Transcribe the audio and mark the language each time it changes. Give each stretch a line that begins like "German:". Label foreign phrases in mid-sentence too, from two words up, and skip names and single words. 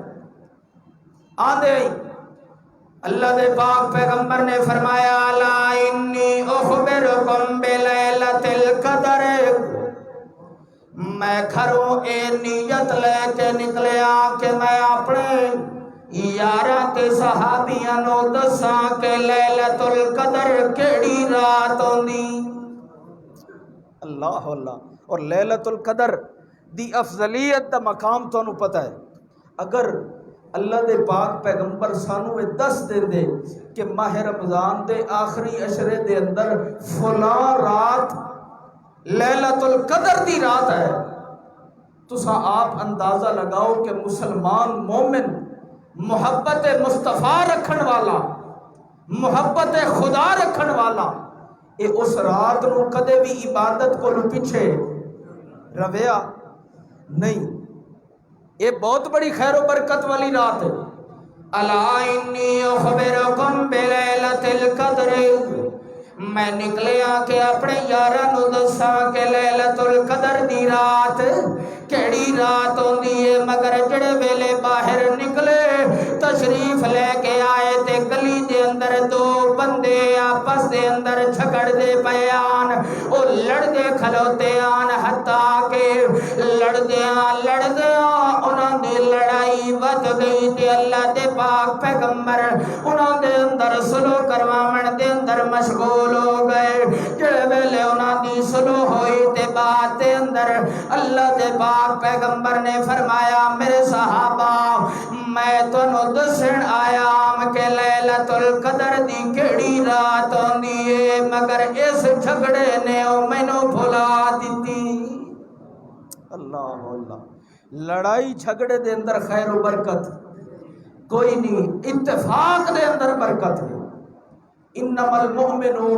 Punjabi: آدھے اللہ دے پاک پیغمبر نے فرمایا
Arabic: لا انی اخبرکم بلیلۃ القدر.
Punjabi: میں گھروں اے نیت لے کے نکلیا کہ میں اپنے یاراں تے صحابیاں نو دساں کہ لیلۃ القدر کیڑی رات ہوندی.
Arabic: اللہ اللہ.
Punjabi: اور لیلۃ القدر دی افضلیت دا مقام تانوں پتہ ہے. اگر اللہ دے پاک پیغمبر سانو دس دے دے کہ ماہ رمضان دے آخری عشرے دے اندر فلاں رات لیلۃ القدر دی رات ہے تو آپ اندازہ لگاؤ کہ مسلمان مومن محبت مصطفیٰ رکھن والا محبت خدا رکھن والا یہ اس رات نو کدے بھی عبادت کو پیچھے رویا نہیں. یہ بہت بڑی خیر و برکت والی رات ہے.
Arabic: الا انی اخبرکم بلیلۃ القدر.
Punjabi: میں نکلیا کہ اپنے یاراں نو دساں کہ لیلۃ القدر دی رات کیڑی رات ہوندی ہے. مگر جڑے ویلے باہر نکلے تشریف لے کے آئے تے گلی دے اندر دو بندے آپس دے اندر جھگڑ دے پیان او لڑ دے کھلوتے آن حتیٰ کہ لڑ دیاں انہاں دی لڑائی ود گئی تے اللہ دے پاک پیغمبر انہاں دے اندر سلو کرواون دے اندر مشغول ہو گئے جڑے ویلے انہاں دی سلو ہوئی تے بات دے اندر اللہ دے پاک پیغمبر نے فرمایا میرے صحابہ میں تانوں دسن آیا کہ لیلۃ القدر دی کیڑی رات ہوندی ہے مگر اس جھگڑے نے مینوں بھلا دتی
Arabic: اللہ اللہ
Punjabi: لڑائی جھگڑے دے اندر خیر و برکت کوئی نہیں اتفاق دے اندر برکت ہے
Arabic: انما المؤمنون